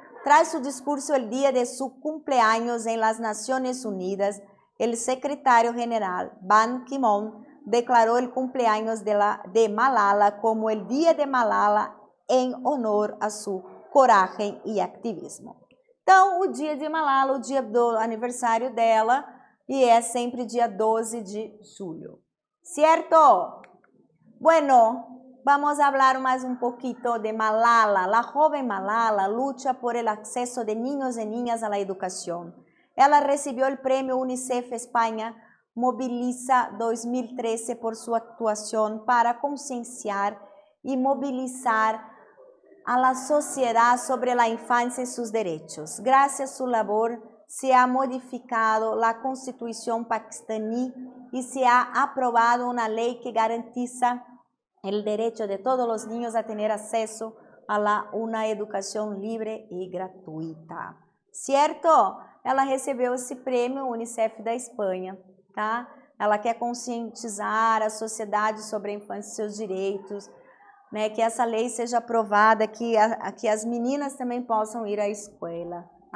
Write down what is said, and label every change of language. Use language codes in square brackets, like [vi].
[es] Tras su discurso el día de su cumpleaños en las Naciones Unidas, el secretario general Ban Ki-moon declaró el cumpleaños de Malala como el Día de Malala em honor a su [pt] coragem e ativismo. Então, o dia de Malala, o dia do aniversário dela, e é sempre dia 12 de julho. Certo? [es] Bueno, vamos a hablar más un poquito de Malala. La joven Malala lucha por el acceso de niños y niñas a la educación. Ella recibió el premio UNICEF España Moviliza 2013 por su actuación para concienciar y movilizar a la sociedad sobre la infancia y sus derechos. Gracias a su labor se ha modificado la Constitución pakistaní y se ha aprobado una ley que garantiza el derecho de todos los niños a tener acceso a una educación libre y gratuita. ¿Cierto? [pt] Ela recebeu esse prêmio UNICEF da Espanha, tá? Ela quer conscientizar a sociedade sobre a infância e seus direitos, né? Que essa lei seja aprovada, que as meninas também possam ir à escola.